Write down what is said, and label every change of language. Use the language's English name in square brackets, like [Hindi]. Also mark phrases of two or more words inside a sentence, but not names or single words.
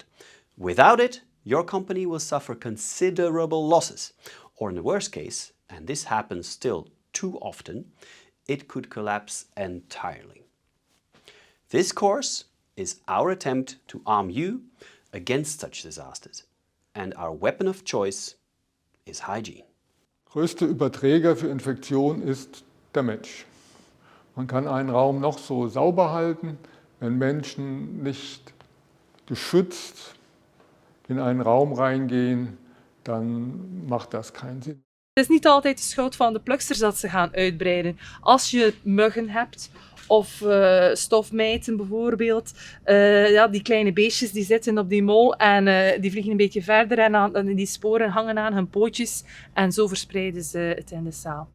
[English] Without it, your company will suffer considerable losses, or in the worst case, and this happens still too often, it could collapse entirely. This course is our attempt to arm you against such disasters, and our weapon of choice is hygiene. [German] Größte Überträger für Infektion ist der Mensch. Man kann einen Raum noch so sauber halten, wenn Menschen nicht geschützt in einen Raum reingehen, dan macht das keinen Sinn. [Dutch] Het is niet altijd de schuld van de pluksters dat ze gaan uitbreiden. Als je muggen hebt of stofmijten bijvoorbeeld, die kleine beestjes die zitten op die mol en die vliegen een beetje verder en die sporen hangen aan hun pootjes en zo verspreiden ze het in de zaal.